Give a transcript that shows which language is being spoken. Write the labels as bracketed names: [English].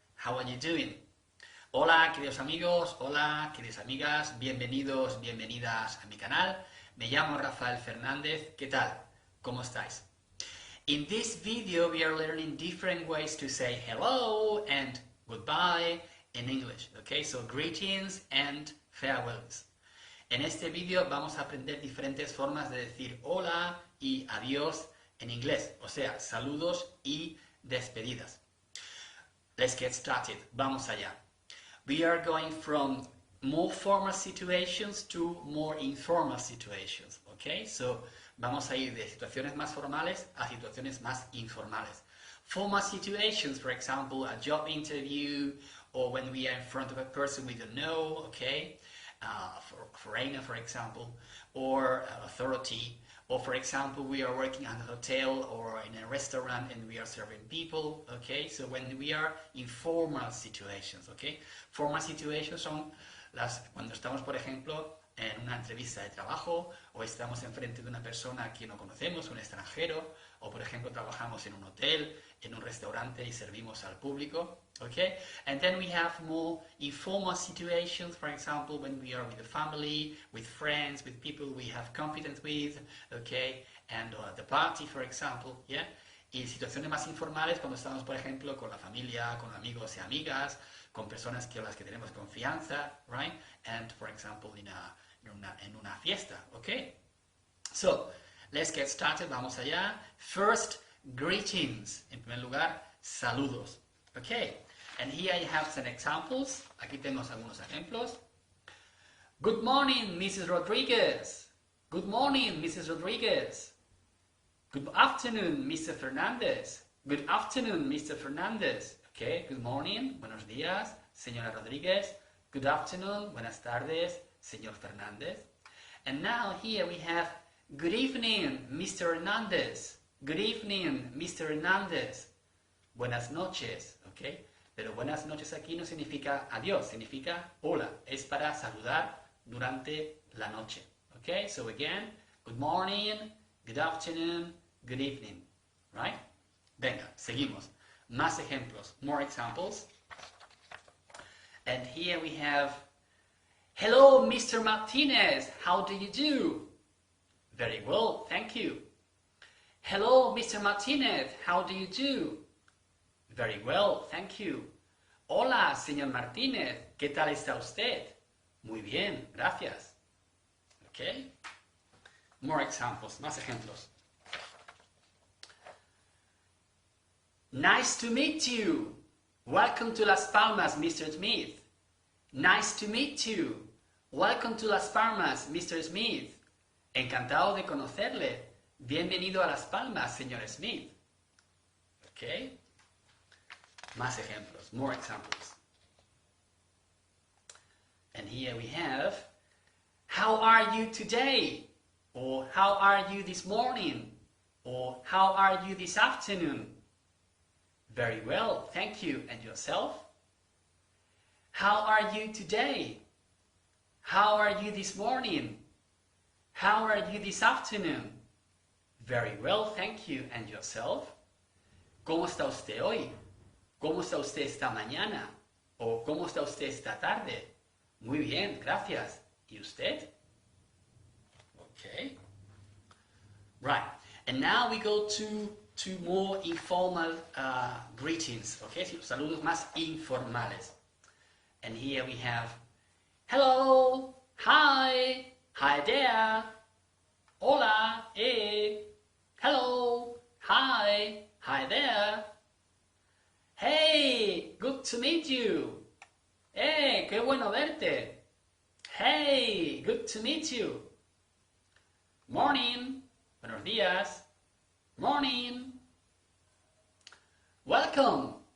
[English] How are you doing? [Spanish] Hola queridos amigos, hola queridas amigas, bienvenidos, bienvenidas a mi canal. Me llamo Rafael Fernández. ¿Qué tal? ¿Cómo estáis? [English] In this video we are learning different ways to say hello and goodbye in English. Okay, so greetings and farewells. [Spanish] En este vídeo vamos a aprender diferentes formas de decir hola y adiós en inglés, o sea, saludos y despedidas. [English] Let's get started. [Spanish] Vamos allá. [English] We are going from more formal situations to more informal situations, okay? [Spanish] So, vamos a ir de situaciones más formales a situaciones más informales. [English] Formal situations, for example, a job interview, or when we are in front of a person we don't know, okay? Foreigner, for example, or authority, or for example, we are working at a hotel or in a restaurant and we are serving people, okay? So when we are in formal situations, okay? [Spanish] Formal situations son cuando estamos, por ejemplo, en una entrevista de trabajo, o estamos enfrente de una persona que no conocemos, un extranjero, o por ejemplo trabajamos en un hotel, en un restaurante y servimos al público, okay? [English] And then we have more informal situations, for example, when we are with the family, with friends, with people we have confidence with, okay? And the party, for example, yeah? [Spanish] Y situaciones más informales cuando estamos, por ejemplo, con la familia, con amigos y amigas, con personas con las que tenemos confianza, right? [English] And, for example, [Spanish] en una fiesta, [English] okay? So, let's get started, [Spanish] vamos allá. [English] First, greetings. [Spanish] En primer lugar, saludos, okay? [English] And here I have some examples. [Spanish] Aquí tenemos algunos ejemplos. [English] Good morning, Mrs. Rodriguez. Good morning, Mrs. Rodriguez. Good afternoon, Mr. Fernández. Good afternoon, Mr. Fernández. Okay, good morning, [Spanish] buenos días, señora Rodríguez. [English] Good afternoon, [Spanish] buenas tardes, señor Fernández. [English] And now here we have good evening, Mr. Hernández. Good evening, Mr. Hernández. [Spanish] Buenas noches, [English] okay? [Spanish] Pero buenas noches aquí no significa adiós, significa hola. Es para saludar durante la noche, okay? [English] So again, good morning, good afternoon, good evening, right? [Spanish] Venga, seguimos. Más ejemplos, [English] more examples. And here we have, hello, Mr. Martinez, how do you do? Very well, thank you. Hello, Mr. Martinez, how do you do? Very well, thank you. [Spanish] Hola, señor Martínez, ¿qué tal está usted? Muy bien, gracias. Okay? [English] More examples, [Spanish] más ejemplos. [English] Nice to meet you. Welcome to Las Palmas, Mr. Smith. Nice to meet you. Welcome to Las Palmas, Mr. Smith. [Spanish] Encantado de conocerle. Bienvenido a Las Palmas, señor Smith. Okay? Más ejemplos, [English] more examples. And here we have, how are you today? Or how are you this morning? Or how are you this afternoon? Very well, thank you. And yourself? How are you today? How are you this morning? How are you this afternoon? Very well, thank you. And yourself? [Spanish] ¿Cómo está usted hoy? ¿Cómo está usted esta mañana? ¿O cómo está usted esta tarde? Muy bien, gracias. ¿Y usted? Okay. Right. [English] And now we go to more informal greetings, okay? [Spanish] Saludos más informales. [English] And here we have, hello, hi, hi there, hola, hello, hi, hi there, hey, good to meet you, [Spanish] qué bueno verte, [English] hey, good to meet you, morning, [Spanish] buenos días, [English] morning. Welcome.